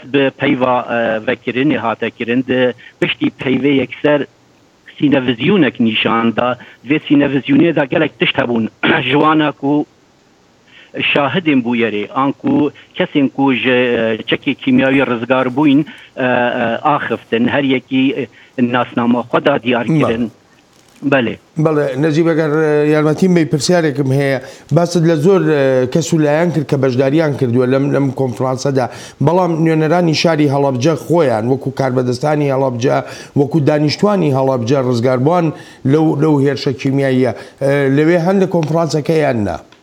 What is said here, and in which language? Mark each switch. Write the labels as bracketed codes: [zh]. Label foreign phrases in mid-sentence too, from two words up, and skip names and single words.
[ku] bi peyva vekirinê hate kirin di piştî peyvê yekser sînevizyûnek nîşan da vê sînevizyûnê de gelek tişt hebûn ji wan ku şahidên bû yerê an ku kesên ku ji çekê kîmyawî rizgar bûyn axiftin her yekî nasnama xwe da diyar kirin [ckb] بەڵێ نەجیبەگەر یارمەتیم بی پرسیارێکم هەیە باست لە زۆر کەس و لایەن کرد کە بەشداریان کردووە لەم کۆنفرانسەدا بەڵام نوێنەرانی شاری هەڵەبجە خۆیان وەکو کاربەدەستانی هەڵەبجە وەکو دانیشتوانی هەڵەبجە ڕزگاربووان لەو هێرشە کیمیاییە لەوێ هەن لە کۆنفرانسەکەیان نا